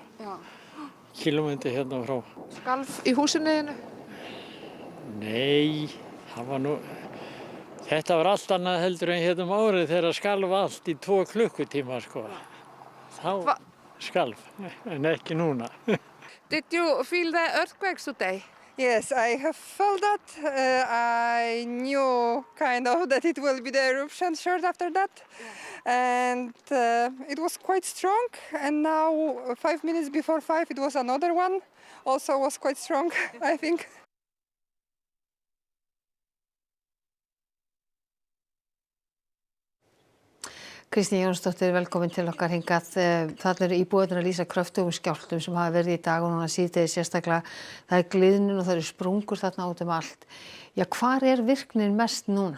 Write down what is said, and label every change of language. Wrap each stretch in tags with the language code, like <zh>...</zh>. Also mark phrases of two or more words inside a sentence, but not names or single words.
<is>Kílómetri frá. Skalf í húsinu þínu? Nei, það var þetta var allt annað heldur en árið þegar skalf allt í 2 klukkutíma sko. Þá skalf, en ekki núna.</is> <en>Did you feel the earthquakes today? Yes, I have felt that. I knew kind of that it will be the eruption short after that. And it was quite strong. And now 5 minutes before 5 it was another one. Also was quite strong, I think.</en> <is>Kristín Jónsdóttir, velkomin til okkar hingað. Þarna eru íbúarnir að lýsa kröftugum skjálftum sem hafa verið í dag og núna síðdegis sérstaklega. Það gliðnun og það eru sprungur þarna út allt. Já, hvar virknin mest núna?</is>